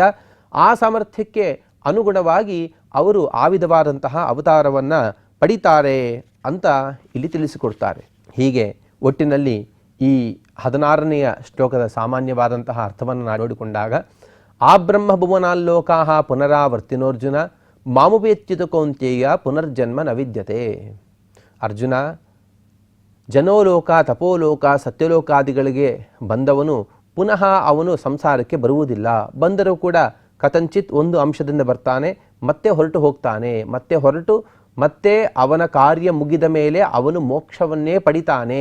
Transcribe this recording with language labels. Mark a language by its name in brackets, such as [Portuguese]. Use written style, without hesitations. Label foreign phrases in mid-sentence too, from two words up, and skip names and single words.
[Kannada] ಆ ಸಾಮರ್ಥ್ಯಕ್ಕೆ ಅನುಗುಣವಾಗಿ ಅವರು ಆ ವಿಧವಾದಂತಹ ಅವತಾರವನ್ನು ಪಡಿತಾರೆ ಅಂತ ಇಲ್ಲಿ ತಿಳಿಸಿಕೊಡ್ತಾರೆ. ಹೀಗೆ ಒಟ್ಟಿನಲ್ಲಿ ಈ 16ನೆಯ ಶ್ಲೋಕದ ಸಾಮಾನ್ಯವಾದಂತಹ ಅರ್ಥವನ್ನು ನೋಡಿಕೊಂಡಾಗ, [Sanskrit] ಆ ಬ್ರಹ್ಮಭುವನಾಲ್ಲೋಕಾ ಪುನರಾವರ್ತಿನೋರ್ಜುನ ಮಾಮುಪೇತ್ಯುತ ಕೌಂತೇಯ ಪುನರ್ಜನ್ಮ ನ ವಿದ್ಯತೆ. [Kannada] ಅರ್ಜುನ, ಜನೋಲೋಕ, ತಪೋಲೋಕ, ಸತ್ಯಲೋಕಾದಿಗಳಿಗೆ ಬಂದವನು ಪುನಃ ಅವನು ಸಂಸಾರಕ್ಕೆ ಬರುವುದಿಲ್ಲ. ಬಂದರೂ ಕೂಡ ಕಥಂಚಿತ್ ಒಂದು ಅಂಶದಿಂದ ಬರ್ತಾನೆ, ಮತ್ತೆ ಹೊರಟು ಹೋಗ್ತಾನೆ, ಮತ್ತೆ ಅವನ ಕಾರ್ಯ ಮುಗಿದ ಮೇಲೆ ಅವನು ಮೋಕ್ಷವನ್ನೇ ಪಡಿತಾನೆ.